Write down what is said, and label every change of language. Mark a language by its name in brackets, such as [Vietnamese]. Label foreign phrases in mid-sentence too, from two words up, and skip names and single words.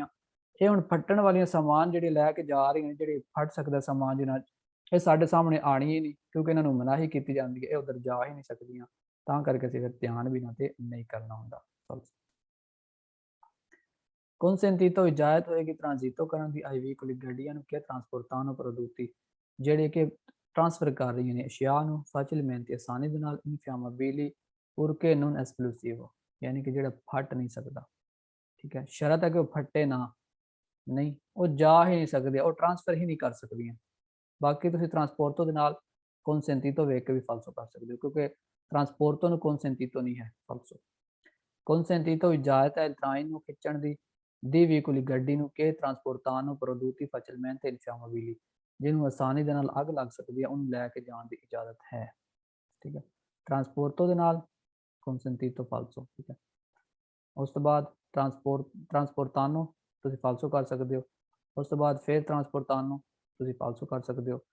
[Punjabi] ਇਹ ਹੁਣ ਫੱਟਣ ਵਾਲੀਆਂ ਸਮਾਨ ਜਿਹੜੇ ਲੈ ਕੇ ਜਾ ਰਹੀਆਂ, ਜਿਹੜੇ ਫਟ ਸਕਦਾ ਸਮਾਨ ਜਿਹਨਾਂ ਇਹ ਸਾਡੇ ਸਾਹਮਣੇ ਆਣੀ ਹੀ ਨਹੀਂ, ਕਿਉਂਕਿ ਇਹਨਾਂ ਨੂੰ ਮਨਾਹੀ ਕੀਤੀ ਜਾਂਦੀ ਹੈ, ਇਹ ਉਧਰ ਜਾ ਹੀ ਨਹੀਂ ਸਕਦੀਆਂ, ਤਾਂ ਕਰਕੇ ਅਸੀਂ ਫਿਰ ਧਿਆਨ ਵੀ ਨਾ ਤੇ ਨਹੀਂ ਕਰਨਾ ਹੁੰਦਾ। consentito ਇਜਾਜ਼ਤ ਹੋਏਗੀ ਟ੍ਰਾਂਜ਼ਿਟੋ ਕਰਨ ਦੀ [Italian] ai veicoli [Punjabi] ਗੱਡੀਆਂ ਨੂੰ [Italian] che trasportano prodotti [Punjabi] ਜਿਹੜੇ ਕਿ ਟ੍ਰਾਂਸਫਰ ਕਰ ਰਹੀਆਂ ਨੇ ਅਸ਼ਿਆ ਨੂੰ facilmente ਆਸਾਨੀ ਦੇ ਨਾਲ [Italian] infiammabili purché non esplosivo, [Punjabi] ਯਾਨੀ ਕਿ ਜਿਹੜਾ ਫਟ ਨਹੀਂ ਸਕਦਾ। ਠੀਕ ਹੈ, ਸ਼ਰਤ ਹੈ ਕਿ ਉਹ ਫਟੇ ਨਾ, ਨਹੀਂ ਉਹ ਜਾ ਹੀ ਨਹੀਂ ਸਕਦੇ, ਉਹ ਟ੍ਰਾਂਸਫਰ ਹੀ ਨਹੀਂ ਕਰ ਸਕਦੀਆਂ। ਬਾਕੀ ਤੁਸੀਂ ਟ੍ਰਾਂਸਪੋਰਟੋ ਦੇ ਨਾਲ consentito ਵੇਖ ਕੇ ਵੀ ਫਾਲਸੋ ਕਰ ਸਕਦੇ ਹੋ, ਕਿਉਂਕਿ ਟ੍ਰਾਂਸਪੋਰਟੋ ਨੂੰ consentito ਨਹੀਂ ਹੈ, ਫਾਲਸੋ। consentito ਇਜਾਜ਼ਤ ਹੈ ਟ੍ਰਾਈਨ ਨੂੰ ਖਿੱਚਣ ਦੀ ਦੀ veicoli ਗੱਡੀ ਨੂੰ [Italian] che trasportano prodotti facilmente infiammabili, [Punjabi] ਜਿਹਨੂੰ ਆਸਾਨੀ ਦੇ ਨਾਲ ਅੱਗ ਲੱਗ ਸਕਦੀ ਹੈ, ਉਹਨੂੰ ਲੈ ਕੇ ਜਾਣ ਦੀ ਇਜਾਜ਼ਤ ਹੈ। ਠੀਕ ਹੈ, ਟ੍ਰਾਂਸਪੋਰਟੋ ਦੇ ਨਾਲ consentito ਫਾਲਸੋ। ਠੀਕ ਹੈ, ਉਸ ਤੋਂ ਬਾਅਦ ਟ੍ਰਾਂਸਪੋਰਟਾਨੋ ਤੁਸੀਂ ਫਾਲਸੋ ਕਰ ਸਕਦੇ ਹੋ। ਉਸ ਤੋਂ ਬਾਅਦ ਫਿਰ ਟ੍ਰਾਂਸਪੋਰਟਾਨੋ ਤੁਸੀਂ ਫਾਲਸੋ ਕਰ ਸਕਦੇ ਹੋ।